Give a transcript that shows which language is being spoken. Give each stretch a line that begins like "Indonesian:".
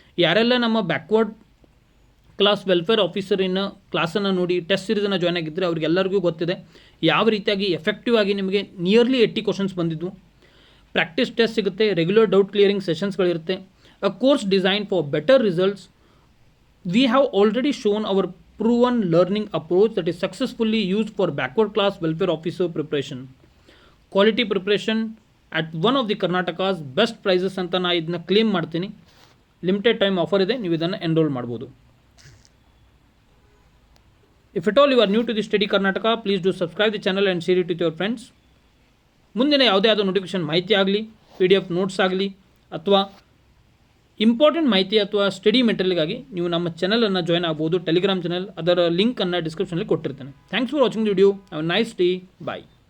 Kannada: ಯಾರೆಲ್ಲ ನಮ್ಮ backward class welfare ಆಫೀಸರಿನ ಕ್ಲಾಸನ್ನು ನೋಡಿ ಟೆಸ್ಟ್ ಸೀರೀಸನ್ನು ಜಾಯ್ನ್ ಆಗಿದ್ದರೆ ಅವರಿಗೆಲ್ಲರಿಗೂ ಗೊತ್ತಿದೆ ಯಾವ ರೀತಿಯಾಗಿ ಎಫೆಕ್ಟಿವ್ ಆಗಿ ನಿಮಗೆ ನಿಯರ್ಲಿ 80 ಕ್ವಶನ್ಸ್ ಬಂದಿದ್ದು. ಪ್ರಾಕ್ಟೀಸ್ ಟೆಸ್ಟ್ ಸಿಗುತ್ತೆ, regular doubt clearing ಸೆಷನ್ಸ್ಗಳಿರುತ್ತೆ.
English: A course design for better results. We have already shown our proven learning approach that is successfully used for backward class welfare officer preparation. Quality preparation at one of the Karnataka's best prices
Kannada: ಅಂತ ನಾನು ಇದನ್ನ claim ಮಾಡ್ತೀನಿ. Limited time offer ಇದೆ, ನೀವು ಇದನ್ನು enrol ಮಾಡ್ಬೋದು.
English: If at all you are new to the Study Karnataka, please do subscribe the channel and share it with your friends.
Kannada: ಮುಂದಿನ ಯಾವುದೇ ಆದ ನೋಟಿಫಿಕೇಶನ್ ಮಾಹಿತಿ ಆಗಲಿ, PDF ನೋಟ್ಸ್ ಆಗಲಿ ಅಥವಾ ಇಂಪಾರ್ಟೆಂಟ್ ಮಾಹಿತಿ ಅಥವಾ ಸ್ಟಡಿ ಮೆಟೀರಿಯಲ್ಗಾಗಿ ನೀವು ನಮ್ಮ ಚಾನಲನ್ನು ಜಾಯ್ನ್ ಆಗ್ಬೋದು. ಟೆಲಿಗ್ರಾಮ್ ಚಾನಲ್, ಅದರ ಲಿಂಕನ್ನು ಡಿಸ್ಕ್ರಿಪ್ಷನಲ್ಲಿ ಕೊಟ್ಟಿರ್ತೇನೆ.
English: Thanks for watching the video. Have a nice day.
Kannada: Bye.